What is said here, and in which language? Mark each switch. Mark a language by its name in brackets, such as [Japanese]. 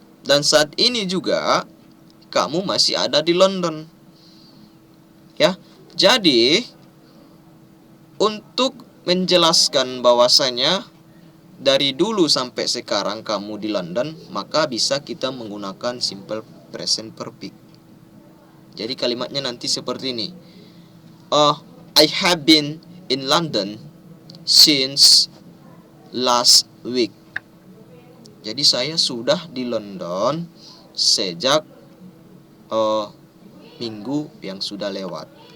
[Indonesian] Dan saat ini juga kamu masih ada di London. Ya. Jadi untuk menjelaskan bahwasanya dari dulu sampai sekarang kamu di London, maka bisa kita menggunakan simple present perfect. Jadi kalimatnya nanti seperti ini. [English] I have been in London since last week. [Indonesian] Jadi saya sudah di London sejak minggu yang sudah lewat.